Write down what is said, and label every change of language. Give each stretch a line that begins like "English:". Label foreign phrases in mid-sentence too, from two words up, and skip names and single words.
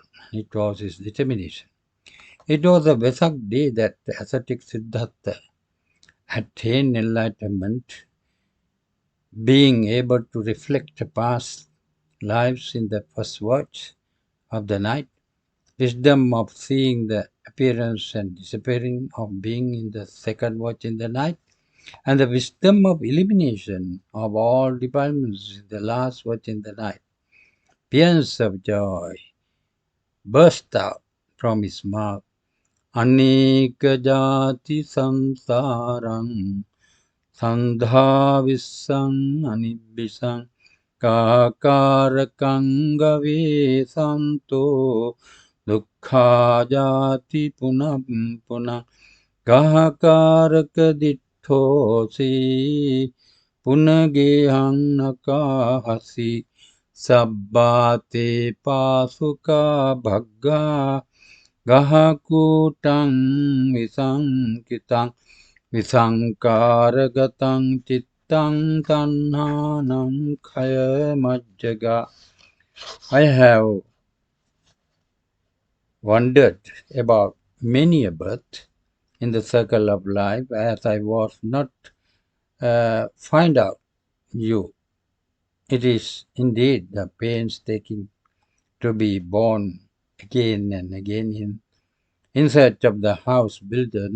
English: It was his determination. It was a Vesak day that the ascetic Siddhartha attained enlightenment, being able to reflect past lives in the first watch of the night, wisdom of seeing the appearance and disappearing of being in the second watch in the night, and the wisdom of elimination of all defilements in the last watch in the night. Tears of joy burst out from his mouth.
Pali: Anika jati samsarang sandha vissang anibisang kakarakang santo dukkha jati punam punam kahakaraka dithosi punagehang nakahasi sabbate pasuka bhagga gahakutang visankitang visankaragatam chittang tanhanam khaya majjaga.
English: I have wondered about many a birth in the circle of life as I was not find out you. It is indeed the painstaking to be born again and again in search of the house builder.